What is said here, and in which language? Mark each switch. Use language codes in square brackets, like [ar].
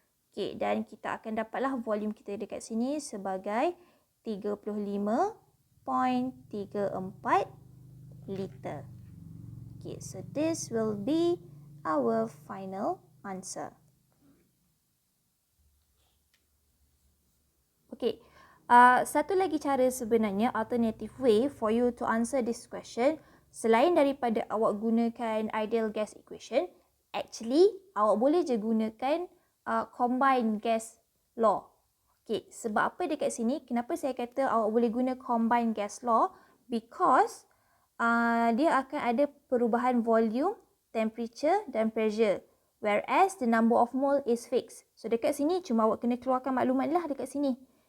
[ms] Okay, dan kita akan dapatlah volume kita dekat sini sebagai 35.34 liter. [en] Okay, so this will be our final answer. [ms] Okay, satu lagi cara sebenarnya, [en] alternative way for you to answer this question, [ms] selain daripada awak gunakan ideal gas equation, actually awak boleh je gunakan combined gas law. Okay, sebab apa dekat sini, kenapa saya kata awak boleh guna combined gas law? Because dia akan ada perubahan volume, temperature dan pressure. [en] Whereas the number of mole is fixed. [ms] So dekat sini cuma awak kena keluarkan maklumat lah dekat sini.